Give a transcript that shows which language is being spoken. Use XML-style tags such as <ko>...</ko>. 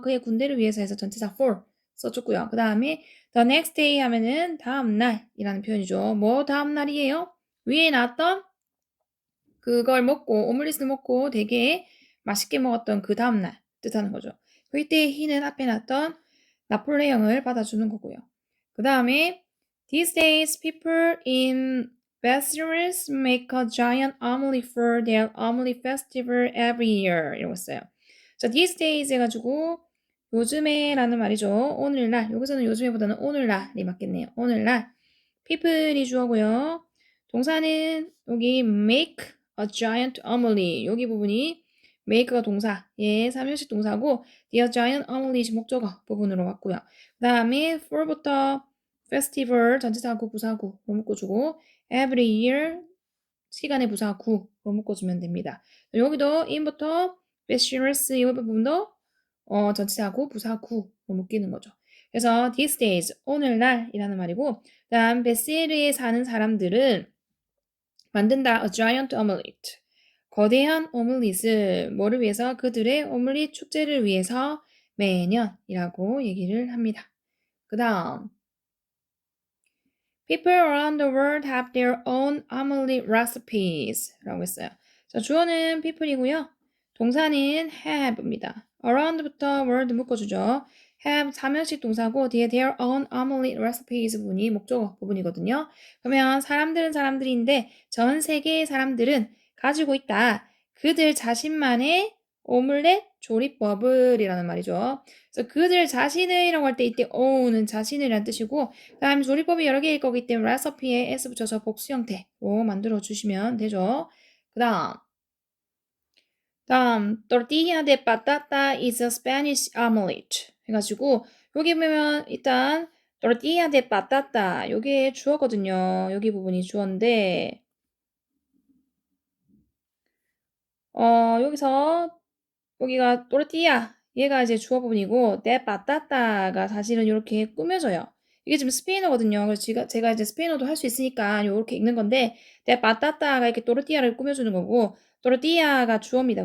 <ko>그의 군대를 위해서 해서 전체사 for 써줬고요. 그 다음에 the next day 하면은 다음날이라는 표현이죠. 뭐 다음날이에요? 위에 나왔던 그걸 먹고 오믈릿을 먹고 되게 맛있게 먹었던 그 다음날 뜻하는 거죠. 그때 he는 앞에 나왔던 나폴레옹을 받아주는 거고요.</ko> <en>그 다음에 These days people in Versailles make a giant omelette for their omelette festival every year</en> <ko>이러고 있어요. 자, these days 해가지고 요즘에 라는 말이죠. 오늘날 여기서는 요즘에보다는 오늘날이 맞겠네요. 오늘날 people이 주어고요. 동사는 여기 make a giant omelette 여기 부분이 make가 동사, 예, 삼형식 동사고 the giant omelette 목적어 부분으로 왔고요. 그 다음에 for부터 festival 전체사구 부사구로 묶어주고 every year 시간의 부사구로 묶어주면 됩니다. 여기도 in부터 Bachelor's 이 부분도 전체사구 부사구로 묶이는 거죠. 그래서 these days 오늘날이라는 말이고 그 다음 베셀에 사는 사람들은 만든다 a giant omelette 거대한 오믈릿을 뭐를 위해서? 그들의 오믈릿 축제를 위해서 매년이라고 얘기를 합니다.</ko> <en>그 다음 People around the world have their own omelette recipes</en> <ko>라고 했어요. 자, 주어는 people이고요. 동사는 have입니다. around부터 world 묶어주죠. have 삼형식 동사고 뒤에 their own omelette recipes 부분이 목적어 부분이거든요. 그러면 사람들은 사람들인데 전 세계의 사람들은 가지고 있다. 그들 자신만의 오믈렛 조리법을 이라는 말이죠. 그래서 그들 자신의라고 할 때 이때 own은 자신의라는 뜻이고 그 다음 조리법이 여러 개일 거기 때문에 recipe에 s 붙여서 복수 형태로 만들어 주시면 되죠. 그 다음</ko> <en>tortilla de patata is a Spanish omelette</en> <ko>해가지고 여기 보면 일단 tortilla de patata 요게 주어거든요. 여기 부분이 주어인데 여기서 여기가 또르띠아 얘가 이제 주어 부분이고 de patata가 사실은 이렇게 꾸며져요. 이게 지금 스페인어거든요. 그래서 제가 이제 스페인어도 할 수 있으니까 이렇게 읽는 건데 de patata가 이렇게 또르띠아를 꾸며주는 거고 또르띠아가 주어입니다.</ko>